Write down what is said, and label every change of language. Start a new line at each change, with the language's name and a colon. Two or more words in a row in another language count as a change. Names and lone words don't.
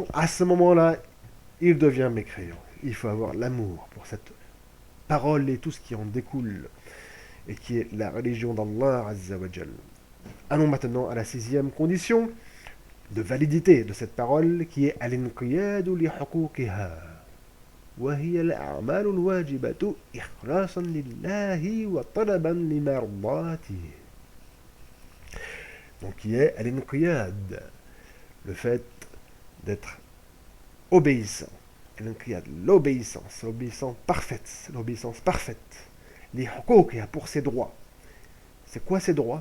French: À ce moment-là, il devient mécréant. Il faut avoir l'amour pour cette parole et tout ce qui en découle, et qui est la religion d'
Arabic: الله عز وجل.
French: Allons maintenant à la sixième condition de validité de cette parole, qui est
Arabic: الانقياد لحقوقها. وهي الأعمال الواجبة إخلاصا لله وطلبا لمرضاته.
French: Donc qui est al-inqiyad, le fait d'être obéissant. Al-inqiyad, l'obéissance parfaite, l'obéissance parfaite. Les huquqiha, pour ses droits. C'est quoi ces droits?